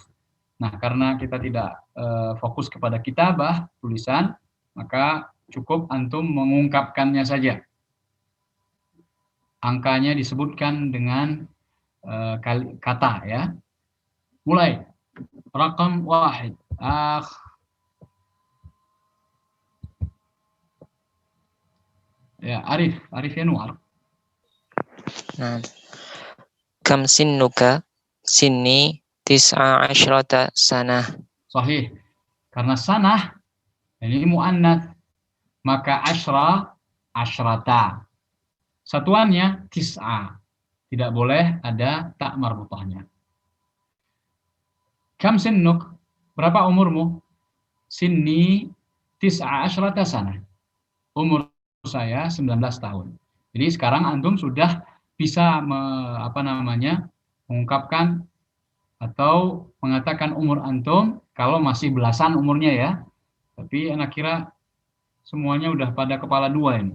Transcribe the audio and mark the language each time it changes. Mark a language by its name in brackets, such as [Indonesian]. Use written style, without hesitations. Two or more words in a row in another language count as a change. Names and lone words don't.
[Indonesian] Nah, karena kita tidak fokus kepada kitabah, tulisan, maka cukup antum mengungkapkannya saja. Angkanya disebutkan dengan kata, ya. Mulai. [Arabic] رقم واحد. [Indonesian] Ya, Arif Yanuar. [Arabic] Nah. كم سنك? سني تسع عشرة سنة. [Indonesian] Sahih. Karena sanah ini muannats, maka asyrata. Satuannya tis'a. Tidak boleh ada tak marbutahnya. [Arabic] كم سنك? [Indonesian] Berapa umurmu? [Arabic] سني تسع عشرة سنة. [Indonesian] Umur saya 19 tahun. Jadi sekarang antum sudah bisa mengungkapkan atau mengatakan umur antum kalau masih belasan umurnya, ya. Tapi anak kira semuanya udah pada kepala dua ini.